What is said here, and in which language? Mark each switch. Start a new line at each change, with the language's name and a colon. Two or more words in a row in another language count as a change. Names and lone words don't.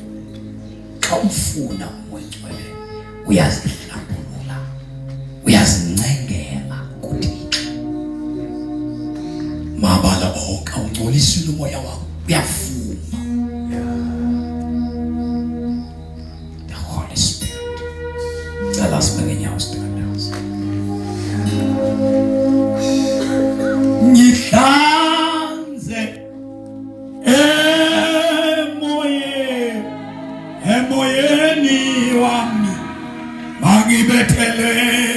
Xhosa: Xa ufuna umoya ongcwele uyazihlambulula, uyazincengela kuThixo. Mabala onke ungcolisile umoya wakho uyafuma.
English: The Holy Spirit.
Xhosa: Cela sibeke inyawo sithandaze. Ngihlanze emoyeni wami mangibethele